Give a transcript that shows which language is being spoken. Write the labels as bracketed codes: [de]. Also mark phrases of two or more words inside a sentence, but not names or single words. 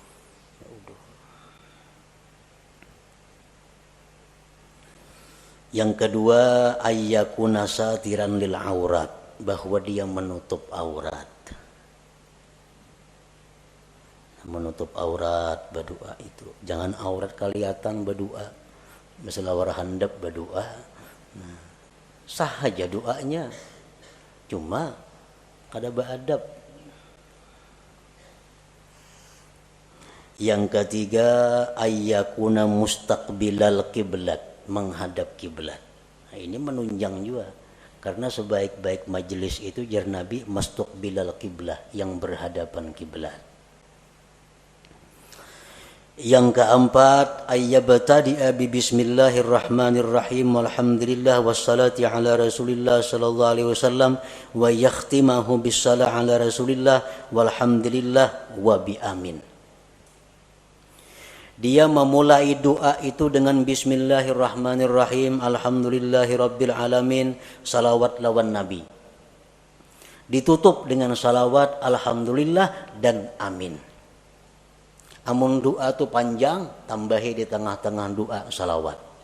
[id] Yang kedua, [ar] أن يكون ساترا للعورة, [id] bahwa dia menutup aurat. Menutup aurat berdoa itu. Jangan aurat kelihatan berdoa. [bjn] Misalnya war handap berdoa. Nah, sah aja doanya. Cuma kada beradab. [id] Yang ketiga, [ar] أن يكون مستقبل القبلة, [id] menghadap kiblat. Nah, ini menunjang juga karena sebaik-baik majelis itu jar Nabi [ar] مستقبل القبلة, [id] yang berhadapan kiblat. Yang keempat, [ar] أن يبتدئ ببسم الله الرحمن الرحيم والحمد لله والصلاة على رسول الله صلى الله عليه وسلم ويختمه بالصلاة على رسول الله والحمد لله وبآمين. [id] Dia memulai doa itu dengan [ar] بسم الله الرحمن الرحيم الحمد لله رب العالمين, [id] salawat lawan nabi. Ditutup dengan salawat, alhamdulillah dan amin. [bjn] Amun doa itu panjang, tambahi di tengah-tengah doa salawat.